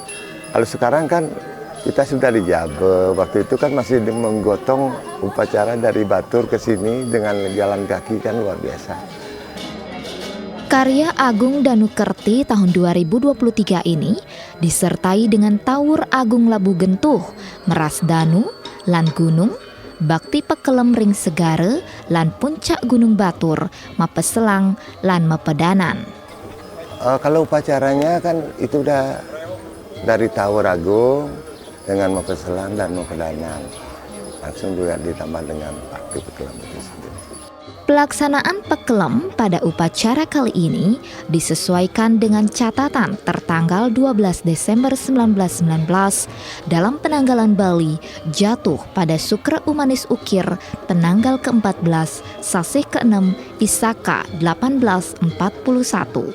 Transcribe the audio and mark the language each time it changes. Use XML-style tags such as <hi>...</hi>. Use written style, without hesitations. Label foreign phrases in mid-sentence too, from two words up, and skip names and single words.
<id>Kalau sekarang kan kita sudah di Jabe, waktu itu kan masih menggotong upacara dari Batur ke sini dengan jalan kaki, kan luar biasa. Karya Agung Danukerti tahun 2023 ini disertai dengan Tawur Agung Labu Gentuh, Meras Danu, Lan Gunung, Bakti Pekelem Ring Segare, lan Puncak Gunung Batur, Mapeselang, lan Mepedanan. Kalau upacaranya kan itu udah dari Tawur Agung dengan Mapeselang dan Mepedanan. Langsung juga ditambah dengan Bakti Pekelem itu sendiri. Pelaksanaan Pekelem pada upacara kali ini disesuaikan dengan catatan tertanggal 12 Desember 1919 dalam penanggalan Bali jatuh pada Sukra Umanis Ukir penanggal ke-14 Sasih ke-6 Isaka 1841.</id>